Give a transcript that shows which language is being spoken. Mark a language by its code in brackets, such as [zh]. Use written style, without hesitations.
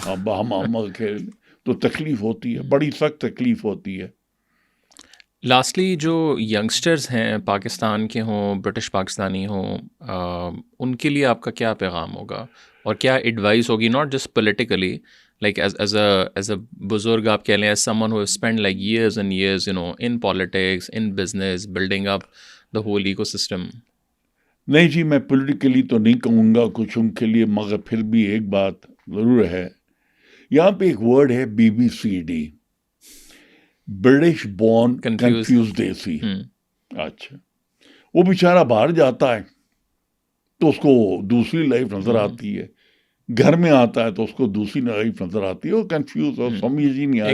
[hi] अब हम तो तकलीफ होती है, बड़ी सख्त तकलीफ होती है। लास्टली जो यंगस्टर्स हैं पाकिस्तान के हों, ब्रिटिश पाकिस्तानी हों, उनके लिए आपका क्या पैगाम होगा और क्या एडवाइस होगी? [en] not just politically, like as a [hi] बुजुर्ग आप कह लें, [en] as someone who has spent like years and years, you know, in politics, in business, building up the whole ecosystem. [hi] नहीं जी, मैं पॉलिटिकली तो नहीं कहूँगा कुछ उनके लिए, मगर फिर भी एक बात ज़रूर है। यहाँ पे एक वर्ड है BBCD, ब्रिटिश बॉर्न कंफ्यूज देसी। अच्छा, वो बेचारा बाहर जाता है तो उसको दूसरी लाइफ नजर आती है, घर में आता है तो उसको दूसरी लाइफ नजर आती है, वो कंफ्यूज और समझ ही नहीं आ रही,